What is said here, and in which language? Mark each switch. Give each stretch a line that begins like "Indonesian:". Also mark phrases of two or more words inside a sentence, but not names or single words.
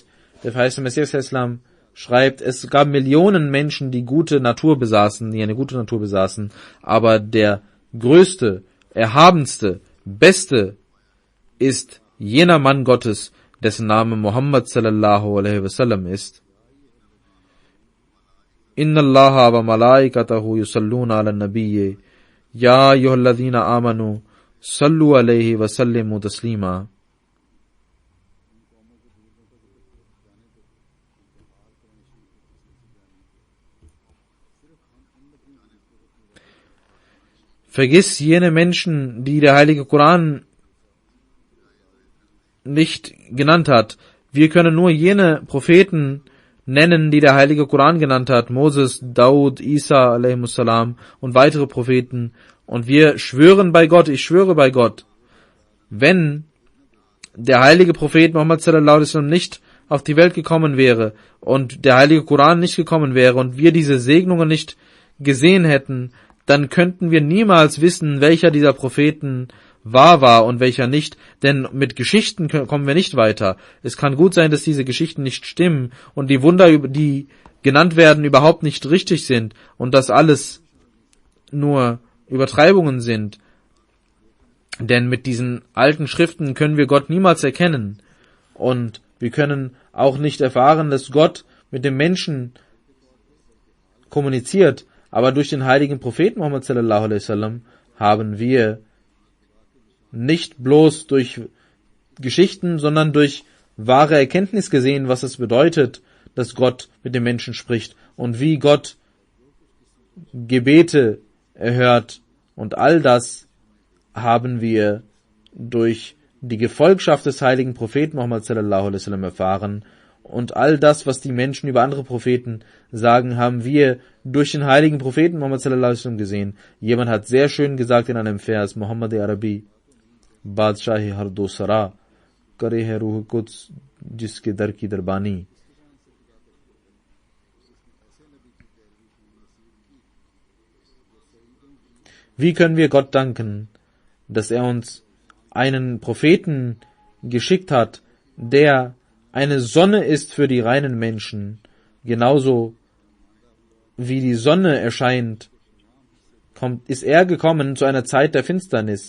German: Der verheißene Messias Islam schreibt, es gab Millionen Menschen, die gute Natur besaßen, die eine gute Natur besaßen, aber der größte, erhabenste, beste ist jener Mann Gottes, dessen Name Muhammad
Arabic: صلى الله عليه وسلم
German: ist.
Arabic: إن الله وملائكته يصلون على النبي يا أيها الذين آمنوا صلوا عليه وسلموا تسليما.
German: Vergiss jene Menschen, die der heilige Koran nicht genannt hat. Wir können nur jene Propheten nennen, die der heilige Koran genannt hat. Moses, Daud, Isa alaihimussalam und weitere Propheten. Und wir schwören bei Gott, ich schwöre bei Gott, wenn der heilige Prophet Muhammad
Arabic: صلى الله عليه وسلم
German: nicht auf die Welt gekommen wäre und der heilige Koran nicht gekommen wäre und wir diese Segnungen nicht gesehen hätten, dann könnten wir niemals wissen, welcher dieser Propheten wahr war und welcher nicht, denn mit Geschichten kommen wir nicht weiter. Es kann gut sein, dass diese Geschichten nicht stimmen und die Wunder, die genannt werden, überhaupt nicht richtig sind und dass alles nur Übertreibungen sind. Denn mit diesen alten Schriften können wir Gott niemals erkennen und wir können auch nicht erfahren, dass Gott mit dem Menschen kommuniziert. Aber durch den heiligen Propheten Muhammad
Arabic: صلى الله عليه وسلم
German: haben wir nicht bloß durch Geschichten, sondern durch wahre Erkenntnis gesehen, was es bedeutet, dass Gott mit dem Menschen spricht und wie Gott Gebete erhört. Und all das haben wir durch die Gefolgschaft des heiligen Propheten Muhammad
Arabic: صلى الله عليه وسلم
German: erfahren. Und all das, was die Menschen über andere Propheten sagen, haben wir durch den heiligen Propheten Muhammad
Arabic: صلى الله عليه وسلم
German: gesehen. Jemand hat sehr schön gesagt in einem Vers,
Urdu: محمد عربی، بادشاہی ہر دو سرا، کرے ہے روح قدس جس کے در کی دربانی.
German: Wie können wir Gott danken, dass er uns einen Propheten geschickt hat, der eine Sonne ist für die reinen Menschen, genauso wie die Sonne erscheint, ist er gekommen zu einer Zeit der Finsternis.